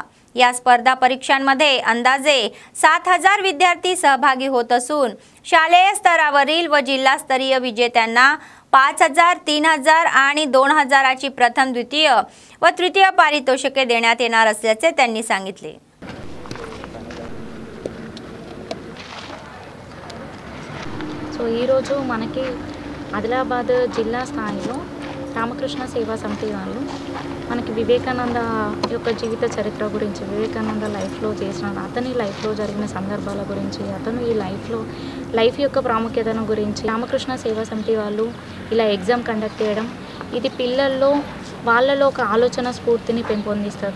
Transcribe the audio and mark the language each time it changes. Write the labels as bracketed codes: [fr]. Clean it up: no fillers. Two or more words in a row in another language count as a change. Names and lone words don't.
[mr] या स्पर्धा परीक्षांमध्ये अंदाजे 7000 विद्यार्थी सहभागी होत असून शालेय स्तरावरील व जिल्हास्तरीय विजेत्यांना 5000, 3000 आणि 2000 ची प्रथम, द्वितीय व तृतीय पारितोषिके देण्यात येणार असल्याचे त्यांनी सांगितले। [te] సో ఈ రోజు మనకి ఆదిలాబాద్ జిల్లా స్థాయిలో రామకృష్ణ సేవా సమితి వాళ్ళు మనకి వివేకానంద యొక్క జీవిత చరిత్ర గురించి, వివేకానంద లైఫ్లో చేసిన, అతని లైఫ్లో జరిగిన సందర్భాల గురించి, అతను ఈ లైఫ్ యొక్క ప్రాముఖ్యతను గురించి రామకృష్ణ సేవా సమితి వాళ్ళు ఇలా [en] exam conduct [te] చేయడం, ఇది పిల్లల్లో వాళ్ళలో ఒక ఆలోచన స్ఫూర్తిని పెంపొందిస్తుంది।